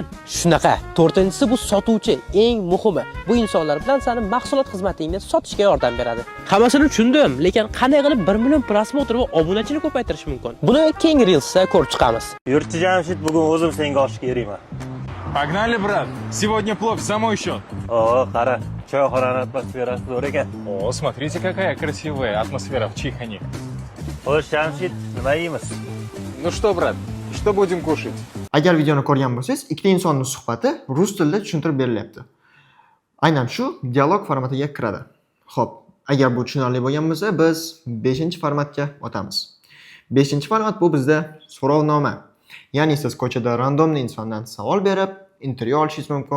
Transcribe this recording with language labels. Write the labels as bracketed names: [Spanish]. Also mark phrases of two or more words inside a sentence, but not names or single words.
[Uzbek] Shunaqa. To'rtinchisi bu sotuvchi, eng muhimi. Bu insonlar bilan seni mahsulot xizmatingni sotishga yordam beradi. Hammasini tushundim, lekin qanday qilib 1 million prosmotr va obunachilik ko'paytirish mumkin? Buni keyingi Reels'da ko'rib chiqamiz. Yurtchi Jamshid, bugun o'zim senga oshga eriyman. [Russian] Pogнали, брат. Сегодня плов за мой счет. [Uzbek] Qara, choyxonani atmosferasi zo'r ekan. [Russian] О, смотрите, какая красивая атмосфера в Чихане. [Uzbek] Xo'sh, Jamshid, nima yeymiz? [Russian] Ну что, брат, что будем кушать? [Uzbek] Agar videoni ko'rgan bo'lsangiz, ikkita insonning suhbati rus tilida tushuntirib berilyapti. Aynan shu dialog formatiga kiradi. Xo'p, agar bu tushunarli bo'lgan bo'lsa, biz 5-formatga o'tamiz. 5-format bu bizda so'rovnoma. Ya'ni siz ko'chada randomli insondan savol berib, intervyu olishingiz mumkin.